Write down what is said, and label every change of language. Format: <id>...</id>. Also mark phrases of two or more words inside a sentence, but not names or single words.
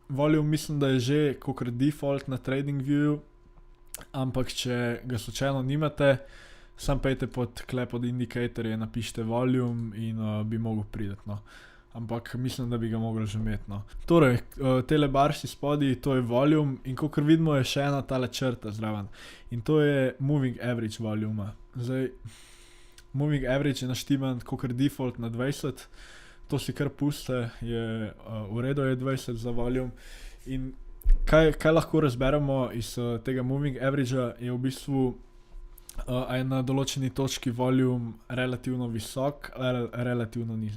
<sl>Volume mislim, da je že kakor default na TradingView, ampak če ga slučajno nimate, sam pejte pod indicatorje, napišite volume in bi mogel priti, no. Ampak mislim, da bi ga mogli že imeti, no. Torej, tele barsi spodaj, to je volume in kakor vidimo je še ena tale črta zraven. In to je</sl> <en>moving average</en> <sl>voluma. Zdaj,</sl> <en>moving average</en> <sl>je naštiman kakor default na 20, to si kar puste, je v redu je 20 za volume. In kaj lahko razberemo iz tega</sl> <en>moving averagea</en> <sl>je v bistvu, a je na določeni točki volume relativno visok ali relativno nizek.</sl>